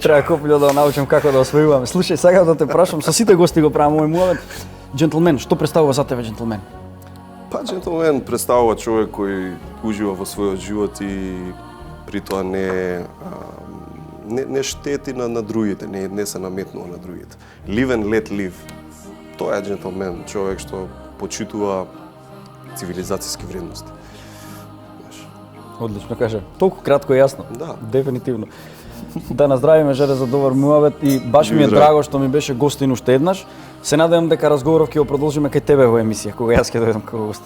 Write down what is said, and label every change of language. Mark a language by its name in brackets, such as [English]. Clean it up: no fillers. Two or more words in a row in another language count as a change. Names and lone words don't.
[Macedonian] Треба копилјо да научам како да освојуваме. Слушај, сега да те прашам, со сите гости го правам овој муавет. Джентлмен, што представува за тебе джентлмен? Па джентлмен представува човек кој ужива во својот живот и при тоа не штети на другите, не се наметнува на другите. [English] Live and let live. [Macedonian] Тоа е джентлмен, човек што почитува цивилизацијски вредности. Одлично каже. Толку кратко и јасно. Да. Дефинитивно. Да наздравиме Жере за добар муавет и баш ми е Здраво. драго што ми беше гостин уште еднаш. Се надевам дека разговоров ќе го продолжиме кај тебе во емисија, кога јас ќе дојдам како гостин.